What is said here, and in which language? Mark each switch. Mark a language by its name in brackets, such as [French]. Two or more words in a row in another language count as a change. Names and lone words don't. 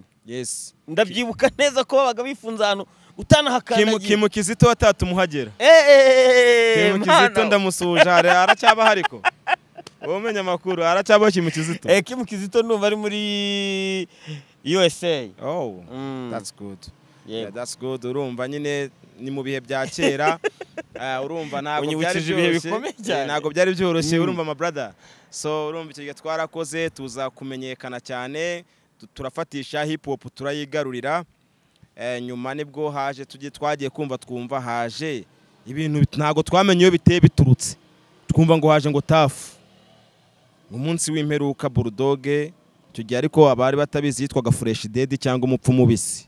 [English] Yes. [Kinyarwanda] Ndabyibuka neza ko babaga bifunza hano utanahakandagiye. Kimu Kizito watatu muhagera. Kimu Kizito ndamusuje aracyaba hariko. Womenya makuru aracyaba Kimu Kizito. Kimu Kizito numva ari muri USA. [English] Oh, that's good. Yeah, that's good. [Kinyarwanda] Urumva nyine ni mu bihe bya kera. Urumva ntabwo byari byoroshye. Ntabwo byari byoroshye urumva [English] my brother. [Kinyarwanda] So urumva icyo gihe twarakoze tuza kumenyekana cyane. Turafatisha hip hop turayigarurira. Nyuma nibwo haje twagiye twumva haje ibintu ntago twamenye iyo biteye biturutse. Twumva ngo haje ngo tafu. Umunsi w'imperuka Bulldog icyo gihe ariko abari batabizi yitwaga Fresh Dead cyangwa umupfu mubisi.